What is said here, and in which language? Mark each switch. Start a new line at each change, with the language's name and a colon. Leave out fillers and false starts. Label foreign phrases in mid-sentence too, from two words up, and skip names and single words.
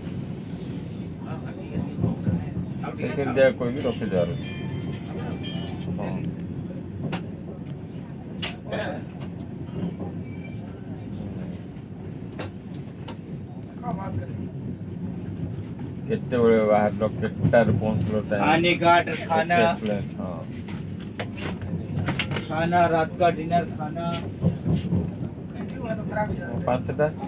Odia: ସେ ସେମିତିଆ କହିକି ରଖିଦେବାର ଅଛି। ହଁ କେତେବେଳେ ବାହାରିଲ, କେତେଟାରେ ପହଞ୍ଚିଲ,
Hindi: आने का खाना,
Odia: ହଁ
Hindi: खाना रात का डिनर खाना।
Odia: 5ଟା।